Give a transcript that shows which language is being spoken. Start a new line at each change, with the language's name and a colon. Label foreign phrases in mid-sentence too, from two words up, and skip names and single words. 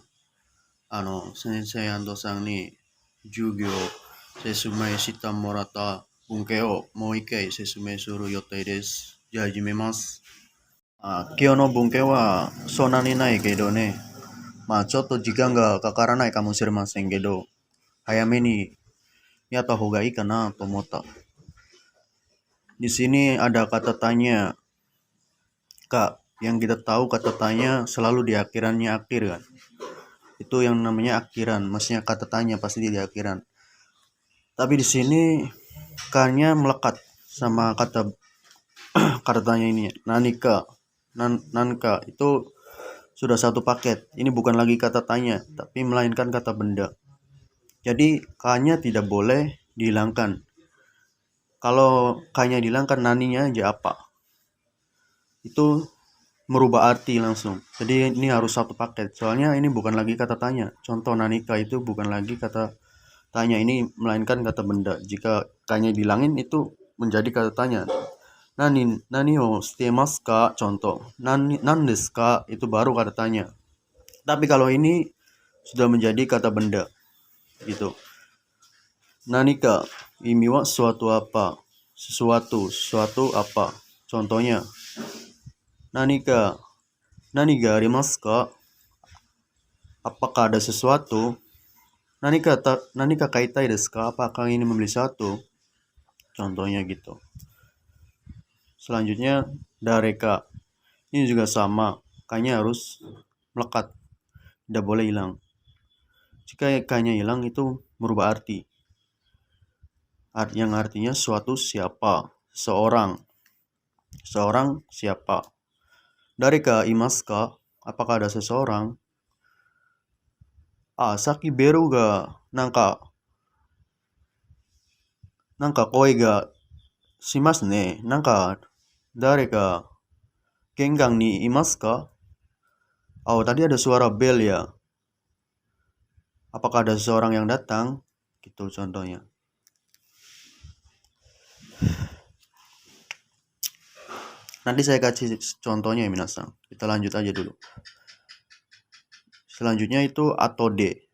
Japanese: 先生さんに授業説明してもらった文系をもう一回説明する予定です。じゃあ始めます。今日の文系はそんなにないけどね。ちょっと時間がかからないかもしれませんけど、早めにやった方がいいかなと思った。
Indonesian: Di sini ada kata tanya, Kak. Yang kita tahu kata tanya selalu di akhirannya akhir kan. Itu yang namanya akhiran, maksudnya kata tanya pasti di akhiran. Tapi di sini K-nya melekat sama kata kata tanya ini. Nanika, nanka itu sudah satu paket. Ini bukan lagi kata tanya, tapi melainkan kata benda. Jadi K-nya tidak boleh dihilangkan. Kalau K-nya dihilangkan, naninya aja apa? Itu merubah arti langsung. Jadi ini harus satu paket. Soalnya ini bukan lagi kata tanya. Contoh nanika itu bukan lagi kata tanya, ini melainkan kata benda. Jika K-nya dihilangin itu menjadi kata tanya.
Japanese: 何をしてますか?
Indonesian: Contoh.
Japanese: 何ですか?
Indonesian: Itu baru kata tanya. Tapi kalau ini sudah menjadi kata benda. Gitu.
Japanese: 何か意味は
Indonesian: suatu apa? Sesuatu apa?
Japanese: Contohnya 何がありますか?
Indonesian: Apakah ada sesuatu?
Japanese: 何か買いたいですか?
Indonesian: Apakah ini membeli satu? Contohnya gitu. Selanjutnya dareka. Ini juga sama. K-nya harus melekat. Tidak boleh hilang. Jika K-nya hilang itu merubah arti. Yang artinya suatu siapa. Seorang siapa.
Japanese: 誰かいますか?
Indonesian: Apakah ada seseorang?
Japanese: 先ベルがなんか恋がしますね. 誰か玄関にいますか?
Indonesian: Tadi ada suara bel ya. Apakah ada seseorang yang datang? Gitu contohnya. Nanti saya kasih contohnya ya minasan. Kita lanjut aja dulu. Selanjutnya itu atode.